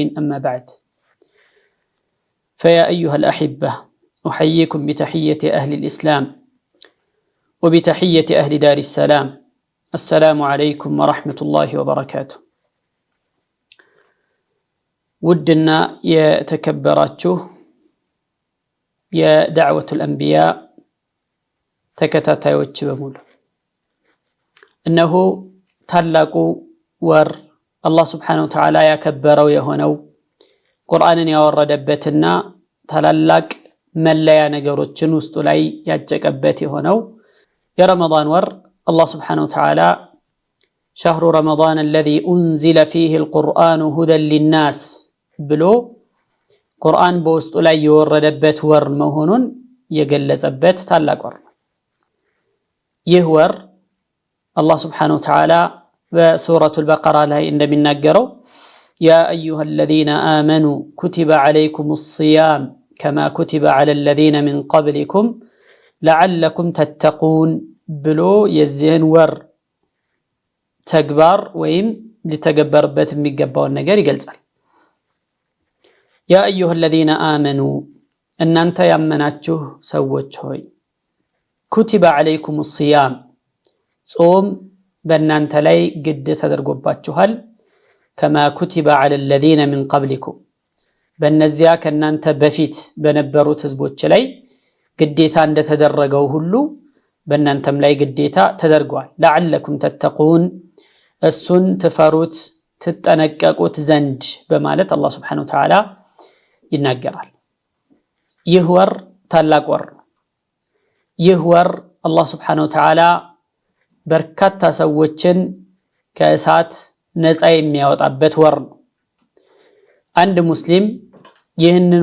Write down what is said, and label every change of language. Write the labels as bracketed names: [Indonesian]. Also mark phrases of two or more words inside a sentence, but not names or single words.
[Arabic] أما بعد فيا أيها الأحبة أحييكم بتحية أهل الإسلام وبتحية أهل دار السلام. السلام عليكم ورحمة الله وبركاته. [Amharic] ውድና የተከበራችሁ [Arabic] يا دعوة الأنبياء [Amharic] ተከታታዮች በሙሉ እነሆ ታላቁ ወር አላህ [Arabic] سبحانه وتعالى [Amharic] ያከበረው የሆነው ቁርአንን ያወረደበትና ታላላቅ መለያ ነገሮችን ውስጡ ላይ ያጨቀበት የሆነው የረመዳን ወር አላህ [Arabic] سبحانه وتعالى شهر رمضان الذي أنزل فيه القرآن هدى للناس [Amharic] ብሎ ቁርአን በውስጡ ላይ የወረደበት ወር መሆኑን የገለጸበት ታላቅ ወር። ይህ ወር አላህ [Arabic] سبحانه وتعالى [Amharic] በሱረቱል በቀራ ላይ እንደሚናገረው [Arabic] يا أيها الذين آمنوا كتب عليكم الصيام كما كتب على الذين من قبلكم لعلكم تتقون [Amharic] ብሎ የዚህን ወር ተግባር ወይም ሊተገበርበት የሚገባውን ነገር ይገልጻል። [Arabic] يا أيها الذين آمنوا [Amharic] እናንተ ያመናችሁ ሰዎች ሆይ [Arabic] كتب عليكم الصيام [Amharic] ጾም በእናንተ ላይ ግድ ተደርጎባችኋል። [Arabic] كما كتب على الذين من قبلكم [Amharic] በእነዚያ ከናንተ በፊት በነበሩት ህዝቦች ላይ ግዴታ እንደተደረገው ሁሉ በእናንተም ላይ ግዴታ ተደርጓል። [Arabic] لعلكم تتقون [Amharic] እሱን ትፈሩት ትጠነቀቁት ዘንድ በማለት አላህ [Arabic] سبحانه وتعالى [Amharic] ይናገራል። ይህ ወር ታላቅ ወር ነው። ይህ ወር አላህ [Arabic] سبحانه وتعالى [Amharic] በርካታ ሰዎችን ከእሳት ነፃ የሚያወጣበት ወር ነው። አንድ ሙስሊም ይህንን